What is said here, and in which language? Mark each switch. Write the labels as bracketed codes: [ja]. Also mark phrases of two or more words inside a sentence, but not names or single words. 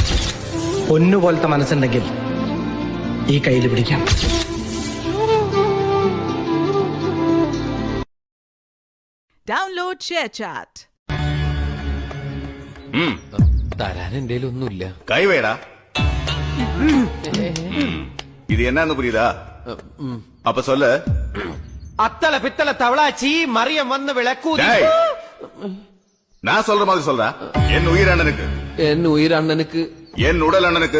[ml] പൊന്നുപോലത്തെ മനസ്സുണ്ടെങ്കിൽ ഈ കയ്യിൽ പിടിക്കാം. [en] Download ShareChat. [ml] തരാൻ എന്റെ ഒന്നുമില്ല. കൈവേടാ. [ta] இது என்னன்னு புரியுதா? அப்ப சொல்லு. அத்தல பித்தல தவளாச்சி மரியம் வந்து விளக்கூதி. நான் சொல்ற மாதிரி சொல்றா. என் உயிர் அண்ணனுக்கு, என் உயிர் அண்ணனுக்கு, என் உடல் அண்ணனுக்கு,